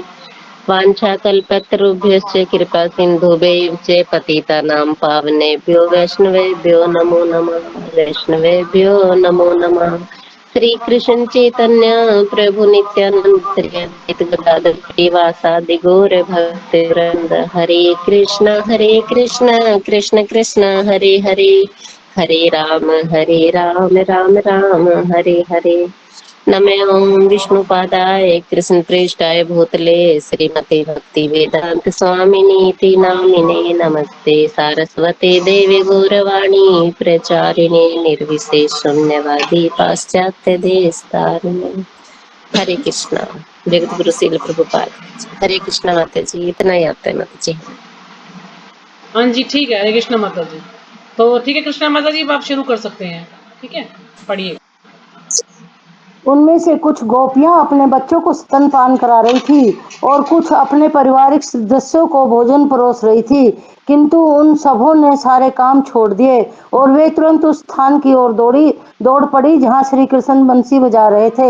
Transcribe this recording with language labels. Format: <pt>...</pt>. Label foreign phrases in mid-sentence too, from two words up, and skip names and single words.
<sa>वाञ्छाकल्पतरुभ्यश्च कृपा सिन्धुभ्यैव च पतितानां पावनेभ्यो वैष्णवेभ्यो नमो नमः। वैष्णवेभ्यो नमो नमः। श्री कृष्ण चैतन्य प्रभु नित्यानंद श्री अद्वैत गदाधर श्रीवासादि गौर भक्त वृंद हरे कृष्ण कृष्ण कृष्ण हरे हरे हरे राम राम राम हरे हरे। नमे ओं विष्णुपादाय कृष्ण प्रेष्ठाय भूतले श्रीमते भक्ति वेदांत स्वामिनीति नामिने नमस्ते सारस्वते देवी गौरवाणी प्रचारिणे निर्विशेष शून्यवादी पाश्चात्य देश तारिणे। हरे कृष्णा। जगत गुरु श्रील प्रभुपाद।</sa> <hi>हरे कृष्णा माता जी, इतना ही आता है माता जी। हाँ जी ठीक है। हरे कृष्णा माता जी। तो ठीक है कृष्णा माता जी, अब आप शुरू कर सकते हैं। ठीक है, पढ़िए। उनमें से कुछ गोपियां अपने बच्चों को स्तनपान करा रही थी और कुछ अपने पारिवारिक सदस्यों को भोजन परोस रही थी, किंतु उन सबों ने सारे काम छोड़ दिए और वे तुरंत उस स्थान की ओर दौड़ पड़ी जहां श्री कृष्ण बंसी बजा रहे थे।</hi>